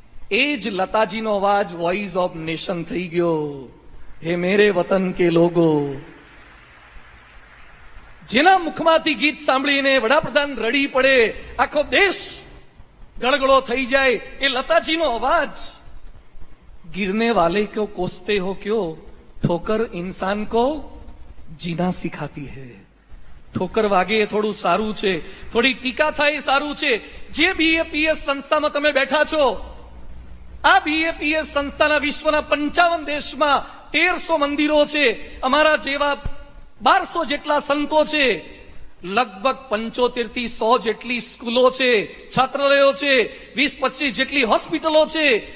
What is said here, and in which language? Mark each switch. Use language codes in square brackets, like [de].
[gu] એ જ લતાજીનો અવાજ [en] voice of nation [gu] થઈ ગયો. [hi] હે મેરે વતન કે લોગો. [gu] જેના મુખમાંથી ગીત સાંભળીને વડાપ્રધાન રડી પડે, આખો દેશ ગળગળો થઈ જાય, એ લતાજીનો અવાજ. [hi] गिरने वाले को कोसते हो क्यों, ठोकर इंसान को जीना सिखाती है. [gu] ઠોકર વાગે એ થોડું સારું છે, થોડી ટીકા થાય એ સારું છે. જે BAPS સંસ્થામાં તમે બેઠા છો, આ BAPS સંસ્થાના વિશ્વના 55 દેશમાં 1300 મંદિરો છે, અમારા જેવા 1200 જેટલા સંતો છે, લગભગ 75 થી 100 જેટલી સ્કૂલો છે, છાત્રાલયો છે, 20-25 જેટલી હોસ્પિટલો છે.